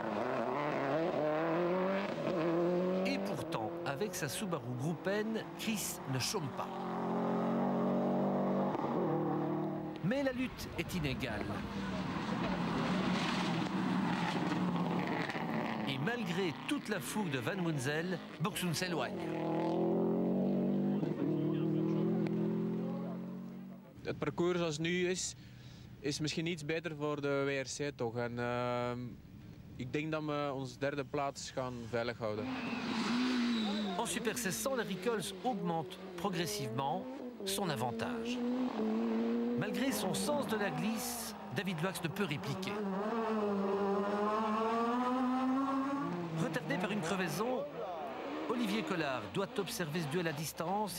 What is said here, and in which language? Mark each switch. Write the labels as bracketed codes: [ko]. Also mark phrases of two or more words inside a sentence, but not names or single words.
[fr] Et pourtant, avec sa Subaru Groupenne, Chris ne chôme pas. Mais la lutte est inégale. Et malgré toute la fougue de Van Hunzel, Boxoud s'éloigne. [nl] Het parcours zoals het nu is misschien iets beter voor de WRC toch. En ik denk dat we onze 3e plaats gaan veilig houden. [fr] En Super 1600, Larry Coles augmente progressivement son avantage. Malgré son sens de la glisse, David Loax ne peut répliquer. Retardé par une crevaison, Olivier Collard doit observer ce duel à distance.